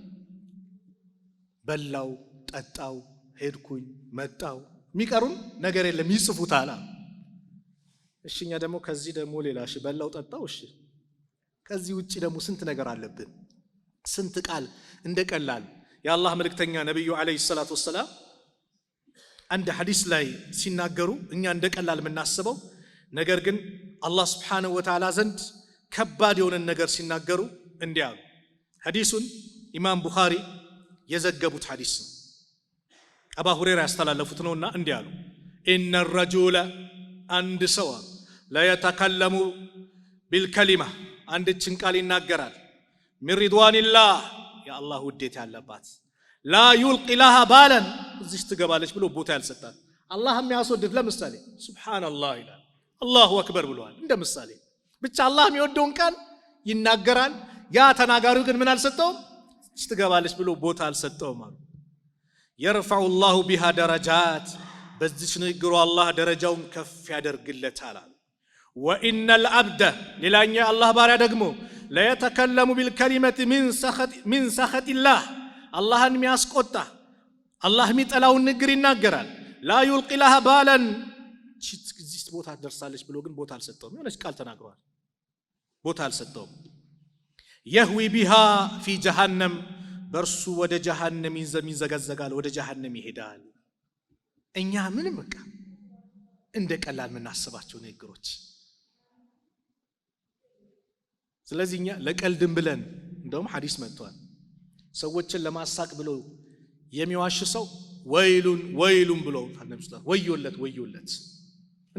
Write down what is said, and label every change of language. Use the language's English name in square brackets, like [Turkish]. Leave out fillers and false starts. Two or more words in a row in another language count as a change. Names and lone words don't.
[Amharic] በላው ጠጣው ሄድኩኝ መጣው የሚቀሩን ነገር የለም ይጽፉታል። እሺኛ ደግሞ ከዚህ ደግሞ ሌላ እሺ በላው ጠጣው እሺ ከዚህ ውጪ ደግሞ ስንት ነገር አለብን። ስንት ቃል እንደቀላል የአላህ መልእክተኛ ነብዩ [Arabic] عليه الصلاة والسلام [Amharic] አንድ ሐዲስ ላይ ሲናገሩ እኛ እንደቀላል የምናስበው ነገር ግን አላህ [Arabic] سبحانه و [Amharic] Ta'ala ዘንድ ከባድ የሆነ ነገር ሲናገሩ እንዲህ አሉ። ሐዲሱን ኢማም ቡኻሪ የዘገቡት ሐዲስ ነው። አባ ሁረይራ ያስተላለፉት ነውና እንዲህ አሉ። [Arabic] إن الرجل [Amharic] አንድ ሰው [Arabic] لا يتكلم بالكلمة [Amharic] አንድችን ቃል ይናገራል [Arabic] من رضوان الله يا الله [Amharic] ውዴታ ያለባት [Arabic] لا يلقي لها بالا [Amharic] እዚህ ትገባለች ብሎ ቦታ ያልሰጣት አላህ የሚያስወድድ ለምሳሌ ሱብሃንአላህ ይላል [Arabic] الله أكبر [Amharic] ብለዋል። እንደ ምሳሌ ብቻ አላህ የሚወደውን ቃል ይናገራል። ያ ተናጋሪው ግን ምን አልሰጠውም እዚህ ትገባለች ብሎ ቦታ አልሰጠውም አሉ። [Arabic] يرفع الله بها درجات [Amharic] በዚህ ንግግሩ አላህ ደረጃውን ከፍ ያደርግለታል። [Arabic] وإن العبد [Amharic] ሌላኛው አላህ ባሪያ ደግሞ [Arabic] لا يتكلم بالكلمة من سخط الله [Amharic] አላህን የሚያስቆጣ አላህ የሚጠላውን ንግግር ይናገራል። [Arabic] لا يلقي لها بالا [Amharic] እዚህ ቦታ ደርሳለች ብሎ ግን ቦታ አልሰጠውም። የሆነች ቃል ተናግሯል ቦታ አልሰጠውም። [Arabic] يهوي بها في جهنم [Amharic] በርሱ ወደ ጀሃነም ይንዘገዘጋል፣ ወደ ጀሃነም ይሄዳል። እኛ ምንም በቃ እንደ ቀላል የምናስባቸው ነገሮች። ስለዚህ እኛ ለቀልድም ብለን እንደውም ሐዲስ መጥቷል ሰዎችን ለማሳቅ ብሎ የሚዋሽ ሰው ወይሉን ብሎ አንነብስላህ ወዮለት እንደ